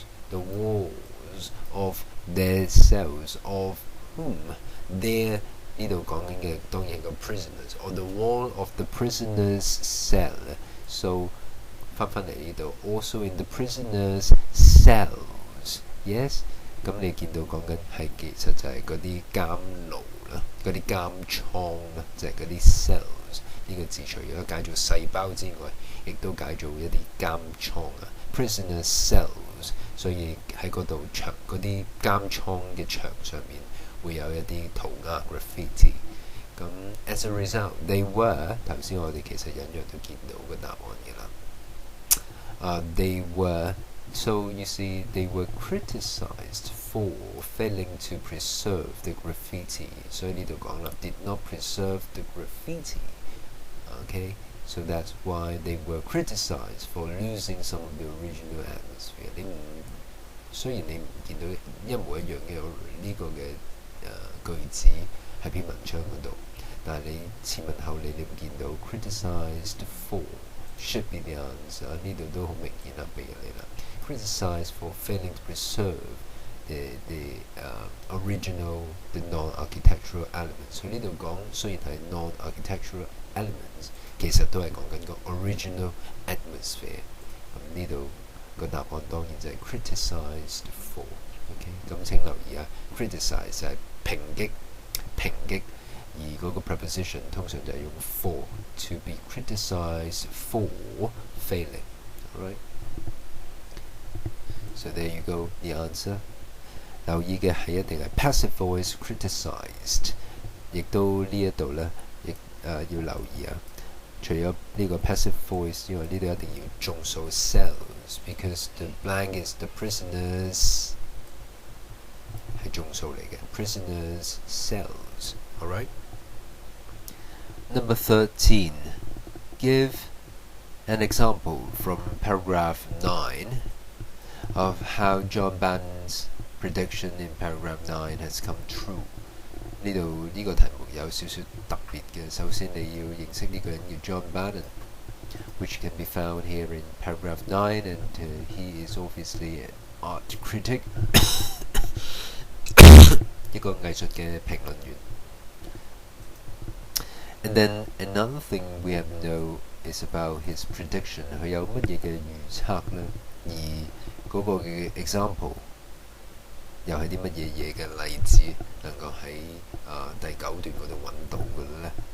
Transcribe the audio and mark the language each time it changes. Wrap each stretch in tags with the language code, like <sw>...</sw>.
<en>the walls of their cells, of whom their</en> <yue>呢度講緊嘅當然係個</yue> <en>prisoners, or the wall of the prisoners' cell. So</en> <yue>翻嚟呢度</yue> <en>also in the prisoners' cells.</en> <yue>Yes， 咁你見到講緊係其實就係嗰啲監牢啦，嗰啲監倉啦，就係嗰啲 cells。呢個字除咗解做細胞之外，亦都解做一啲監倉啊 ，prisoners' cells。所以喺嗰度牆嗰啲監倉嘅牆上面會有一啲塗鴉 graffiti。咁</yue> <en>as a result, they were</en> <yue>頭先我哋其實隱約都見到個答案嘅啦。</yue> <en>They were, so you see, they were criticized for failing to preserve the graffiti. So</en> <yue>呢度講啦</yue> <en>did not preserve the graffiti. Okay, so that's why they were criticized for losing some of the original atmosphere.</en> <yue>雖然你唔見到一模一樣嘅呢個嘅句子喺篇文章嗰度，但係你前文後理你會見到</yue> <en>criticized for should be the answer。</en> <yue>呢度都好明顯啦，俾你啦。</yue> <en>criticized for failing to preserve the original, the non-architectural elements。</en> <yue>所以呢度講雖然係 non-architectural elements，其實都係講緊個 original atmosphere。咁呢度個答案當然就係 criticized for。 OK， 咁請留意啊 ，criticize 就係抨擊，而嗰個 preposition 通常就係用 for</yue> <en>to be criticized for failing。 Alright， so there you go the answer。</en> <yue>留意嘅係一定係 passive voice criticized， 亦都呢一度咧，亦要留意啊。除咗呢個 passive voice 之外，呢度一定要眾數 cells，</yue> <en>because the blank is the prisoners</en> <yue>係眾數嚟嘅 prisoners cells。</yue> <en>Alright. Number 13. Give an example from paragraph 9 of how John Banton's prediction in paragraph 9 has come true.</en> <yue>呢度呢個題目有少少特別嘅。首先你要認識呢個人叫</yue> <en>John Banton, which can be found here in paragraph 9, and he is obviously an art critic.</en> <yue>一個藝術嘅評論員。</yue> <en>And then another thing we have to know is about his prediction.</en> <yue>佢有乜嘢嘅預測呢？而嗰個嘅 example 又係啲乜嘢嘅例子能夠喺第9段嗰度揾到嘅呢？</yue>